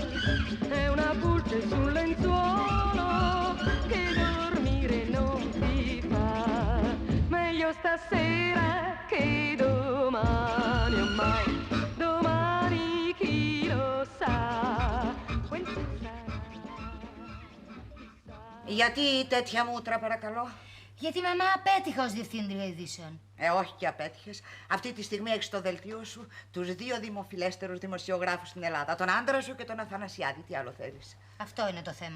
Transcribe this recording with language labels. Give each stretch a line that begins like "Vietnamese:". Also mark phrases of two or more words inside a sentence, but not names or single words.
Italian: È una pulce sul lenzuolo che dormire non ti fa. Meglio stasera che domani, oh mai, domani chi lo sa. Quel che sarà.
Greek: Γιατί τέτοια μούτρα, παρακαλώ? Γιατί μαμά απέτυχα ως διευθύντρια ειδήσεων. Όχι και απέτυχες. Αυτή τη στιγμή έχεις στο δελτίο σου τους δύο δημοφιλέστερους δημοσιογράφους στην Ελλάδα. Τον άντρα σου και τον Αθανασιάδη. Τι άλλο θέλεις? Αυτό είναι το θέμα.